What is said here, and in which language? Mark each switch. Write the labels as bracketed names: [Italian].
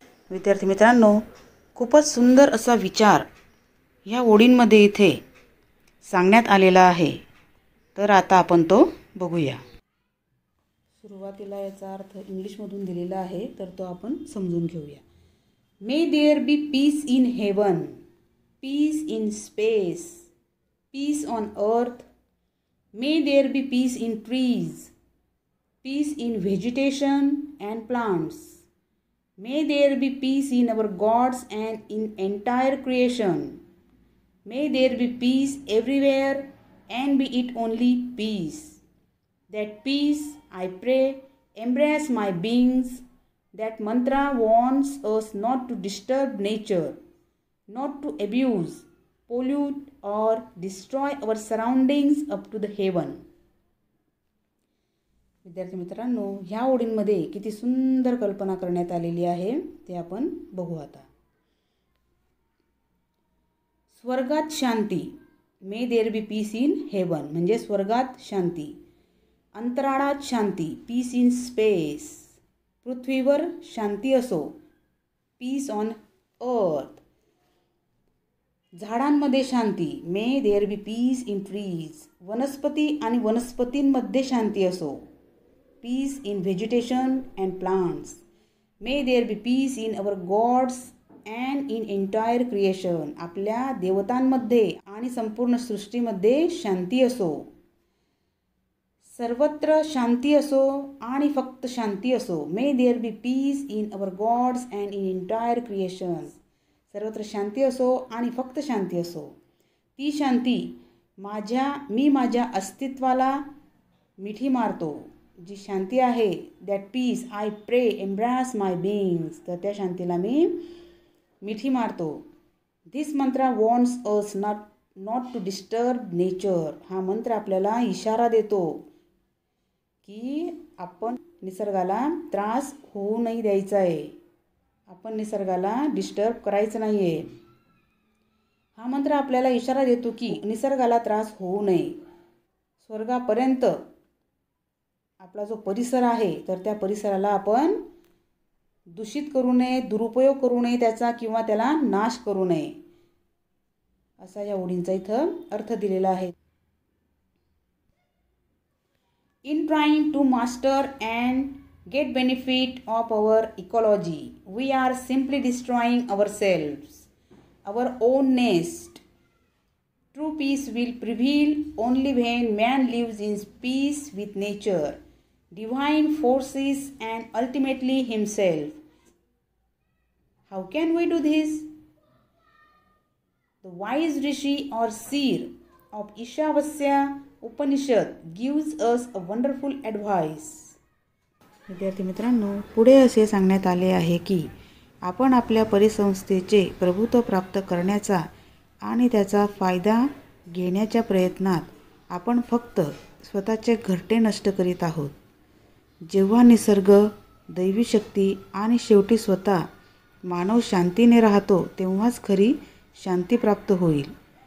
[Marathi] विद्यार्थी मित्रांनो, खूपच सुंदर असा विचार ह्या ओळींमध्ये इथे सांगण्यात आलेला आहे. तर आता आपण तो बघूया. सुरुवातीला याचा अर्थ इंग्लिशमधून दिलेला आहे, तर तो आपण समजून घेऊया. [English] May there be peace in heaven, peace in space, peace on earth. May there be peace in trees, peace in vegetation and plants. May there be peace in our gods and in entire creation. May there be peace everywhere and be it only peace. That peace, I pray, embrace my beings. That mantra warns us not to disturb nature, not to abuse, pollute or destroy our surroundings up to the heaven. [Marathi] विद्यार्थी मित्रांनो, ह्या ओळींमध्ये किती सुंदर कल्पना करण्यात आलेली आहे ते आपण बघू आता. स्वर्गात शांती, [English] may there be peace in heaven [Marathi] म्हणजे स्वर्गात शांती. अंतराळात शांती, [English] Peace in space. [Marathi] पृथ्वीवर शांती असो, [English] Peace on earth. [Marathi] झाडांमध्ये शांती, [English] May there be peace in trees. [Marathi] वनस्पती आणि वनस्पतींमध्ये शांती असो, [English] peace in vegetation and plants. May there be peace in our gods and in entire creation. [Marathi] आपल्या देवतांमध्ये आणि संपूर्ण सृष्टीमध्ये शांती असो. सर्वत्र शांती असो आणि फक्त शांती असो. [English] May there be peace in our gods and in entire creation. [Marathi] सर्वत्र शांती असो आणि फक्त शांती असो. ती शांती मी माझ्या अस्तित्वाला मिठी मारतो. जी शांती आहे, [English] That peace I pray embrace my beings. [Marathi] तर त्या शांतीला मी मिठी मारतो. [English] This mantra wants us not to disturb nature. [Marathi] हा मंत्र आपल्याला इशारा देतो की आपण निसर्गाला त्रास होऊ नाही द्यायचा आहे, आपण निसर्गाला डिस्टर्ब करायचं नाही आहे. हा मंत्र आपल्याला इशारा देतो की निसर्गाला त्रास होऊ नये. स्वर्गापर्यंत आपला जो परिसर आहे तर त्या परिसराला आपण दूषित करू नये, दुरुपयोग करू नये त्याचा, किंवा त्याला नाश करू नये, असा या ओळींचा इथं अर्थ दिलेला आहे. [English] In trying to master and get benefit of our ecology, we are simply destroying ourselves, our own nest. True peace will prevail only when man lives in peace with nature, divine forces and ultimately himself. How can we do this? The wise rishi or seer of Ishavasya Upanishad gives us a wonderful advice. [Marathi] विद्यार्थी मित्रांनो, पुढे असे सांगण्यात आले आहे की आपण आपल्या परिसंस्थेचे प्रभुत्व प्राप्त करण्याचा आणि त्याचा फायदा घेण्याच्या प्रयत्नात आपण फक्त स्वतःचे घरटे नष्ट करीत आहोत. जेव्हा निसर्ग, दैवी शक्ती आणि शेवटी स्वतः मानव शांतीने राहतो तेव्हाच खरी शांती प्राप्त होईल.